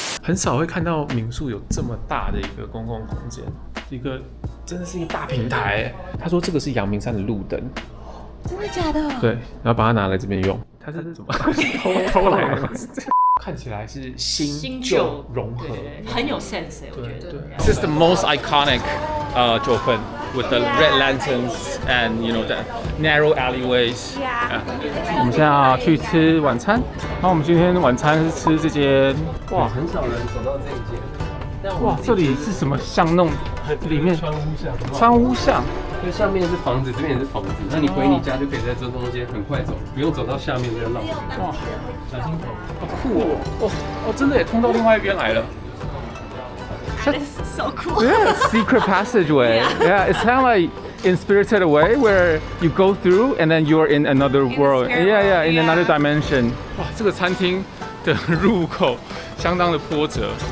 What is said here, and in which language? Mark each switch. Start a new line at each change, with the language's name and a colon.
Chinese: 很少会看到民宿有这么大的一个公共空间，真的是一个大平台。他说这个是阳明山的路灯。真的假的？对，然后把它拿来这边用。它是什么？偷来的。看起来是新旧融合，很有 sense 我觉得。
English: This is the most iconic 九份 with the red lanterns and the narrow alleyways.
Chinese: 我们现在要去吃晚餐，然后我们今天晚餐是吃这间。哇，很少人走到这一间。哇，这里是什么巷弄？里面川屋巷。所以上面是房子，这边也是房子。那你回你家就可以在这中间很快走，不用走到下面就浪费。哇，小心头，好酷哦！哦，真的也通到另外一边来了。
English: This is so cool. Yeah, secret passageway. Yeah, it's kind of like in Spirited Away where you go through and then you're in another world. Yeah, in another dimension.
Chinese: 哇，这个餐厅的入口相当的波折。